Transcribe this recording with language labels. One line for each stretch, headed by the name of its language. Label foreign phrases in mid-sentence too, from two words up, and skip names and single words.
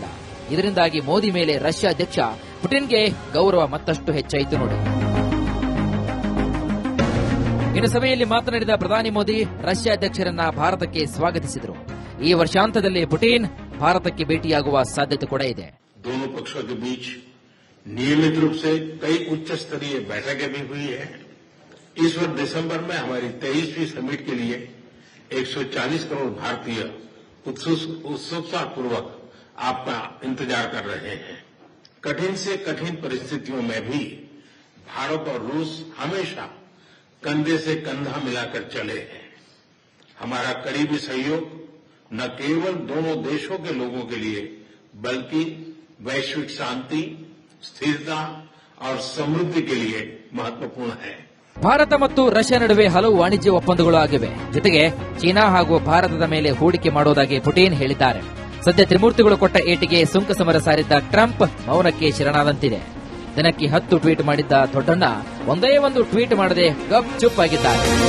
Kannada: ಇದರಿಂದಾಗಿ ಮೋದಿ ಮೇಲೆ ರಷ್ಯಾ ಅಧ್ಯಕ್ಷ ಪುಟಿನ್ಗೆ ಗೌರವ ಮತ್ತಷ್ಟು ಹೆಚ್ಚಾಯಿತು ನೋಡಿ. ಇನ್ನು ಸಭೆಯಲ್ಲಿ ಮಾತನಾಡಿದ ಪ್ರಧಾನಿ ಮೋದಿ ರಷ್ಯಾ ಅಧ್ಯಕ್ಷರನ್ನ ಭಾರತಕ್ಕೆ ಸ್ವಾಗತಿಸಿದರು. ಈ ವರ್ಷಾಂತದಲ್ಲಿ ಪುಟಿನ್ ಭಾರತಕ್ಕೆ ಭೇಟಿಯಾಗುವ ಸಾಧ್ಯತೆ ಕೂಡ ಇದೆ.
Hindi: दोनों पक्षों के बीच नियमित रूप से कई उच्च स्तरीय बैठकें भी हुई है. इस वर्ष दिसंबर में हमारी 23वीं समिट के लिए 140 करोड़ भारतीय उत्सुकतापूर्वक आपका इंतजार कर रहे हैं. कठिन से कठिन परिस्थितियों में भी भारत और रूस हमेशा कंधे से कंधा मिलाकर चले हैं. हमारा करीबी सहयोग न केवल दोनों देशों के लोगों के लिए बल्कि वैश्विक शांति, स्थिरता और समृद्धि के लिए महत्वपूर्ण है.
Kannada: ಭಾರತ ಮತ್ತು ರಷ್ಯಾ ನಡುವೆ ಹಲವು ವಾಣಿಜ್ಯ ಒಪ್ಪಂದಗಳು ಆಗಿವೆ. ಜೊತೆಗೆ ಚೀನಾ ಹಾಗೂ ಭಾರತದ ಮೇಲೆ ಹೂಡಿಕೆ ಮಾಡೋದಾಗಿ ಪುಟಿನ್ ಹೇಳಿದ್ದಾರೆ. ಸದ್ಯ ತ್ರಿಮೂರ್ತಿಗಳು ಕೊಟ್ಟ ಏಟಿಗೆ ಸುಂಕ ಸಮರ ಸಾರಿದ್ದ ಟ್ರಂಪ್ ಮೌನಕ್ಕೆ ಶರಣಾದಂತಿದೆ. ದಿನಕ್ಕೆ 10 ಟ್ವೀಟ್ ಮಾಡಿದ್ದ ದೊಡ್ಡಣ್ಣ ಒಂದೇ ಒಂದು ಟ್ವೀಟ್ ಮಾಡದೆ
Hindi: गप चुप
Kannada: ಆಗಿದ್ದಾರೆ.